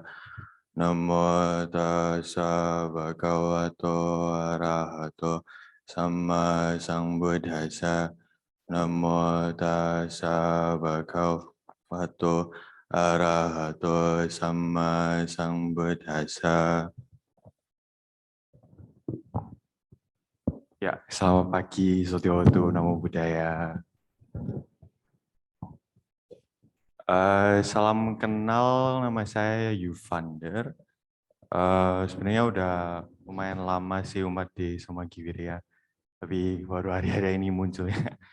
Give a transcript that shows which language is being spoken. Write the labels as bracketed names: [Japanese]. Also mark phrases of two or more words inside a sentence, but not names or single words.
[Pali] Namo tassa bhagavato arahato samma sambuddhassa. Namo tassa bhagavato arahato samma sambuddhassa. [Indonesian] Ya, selamat pagi, [Pali] Sotiotu, Namo Buddhaya. [Indonesian] Salam kenal, nama saya Yuvander. Sebenarnya udah lumayan lama sih umat di Samagiwirya, tapi baru hari-hari ini muncul ya.